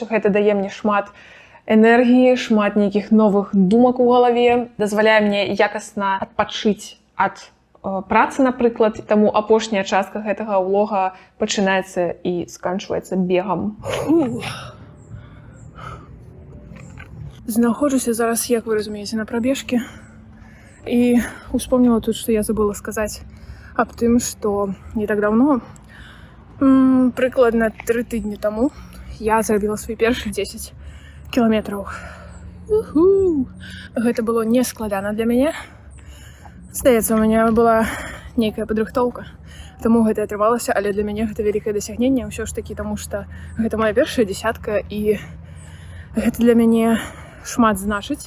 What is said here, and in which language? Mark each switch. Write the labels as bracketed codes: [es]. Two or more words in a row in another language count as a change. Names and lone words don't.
[be] Гэта дае мне шмат энергіі, шмат нейкіх новых думак у галаве, дазваляе мне якасна адпачыць ад працы, напрыклад. Таму апошняя частка гэтага влога пачынаецца і сканчваецца бегам. [uk] Знаходжуся зараз, як ви розумієте, [ru] на пробежке. [uk] І успомнила тут, що я забула сказати об тим, що не так давно, прикладно 3 тижні тому, я зробила свої перші 10 кілометрів. [be] Гэта было не складана для мяне. Здаецца, у мяне была нейкая падрыхтоўка, таму гэта атрымалася, але для мяне гэта вялікае дасягненне ўсё ж такі, таму што гэта моя першая дзесятка, і гэта для мяне шмат значыць.